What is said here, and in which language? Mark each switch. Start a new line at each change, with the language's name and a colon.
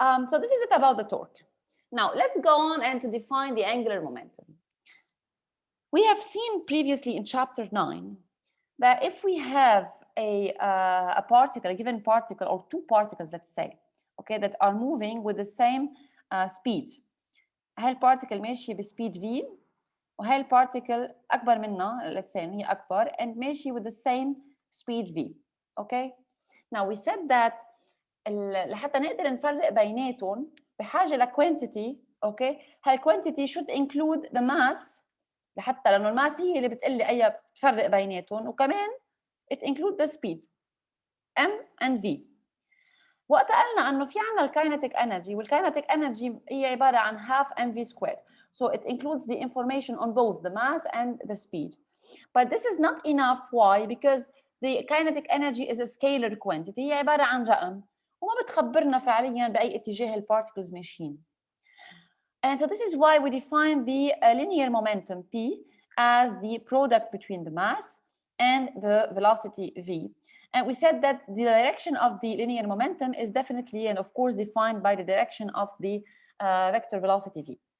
English: So this is it about the torque. Now, let's go on and to define the angular momentum. We have seen previously in chapter 9 that if we have a particle, a given particle, or two particles, let's say, okay, that are moving with the same speed.
Arabic: هاي البارتيكل ماشية بسبيد v وهاي البارتيكل أكبر منها,
English: let's say
Arabic: هي أكبر, and ماشي
English: with the same speed v. Okay? Now we said that
Arabic: لحتى نقدر نفرق بيناتهم بحاجة لquantity, okay? هاي quantity
English: should include the mass,
Arabic: لحتى لأنه الماس هي اللي بتقلي أي بتفرق بيناتهم, وكمان
English: it include the speed m and v.
Arabic: وقت قلنا أنه في عنا الكاينتيك energy, والكاينتيك energy هي عبارة عن
English: half mv squared. So it includes the information on both the mass and the speed. But this is not enough. Why? Because the kinetic energy is a scalar quantity.
Arabic: هي عبارة عن رقم وما بتخبرنا فعليا بأي اتجاه البارتكلز ماشيين.
English: And so this is why we define the linear momentum P as the product between the mass and the velocity v. And we said that the direction of the linear momentum is definitely and of course defined by the direction of the vector velocity v.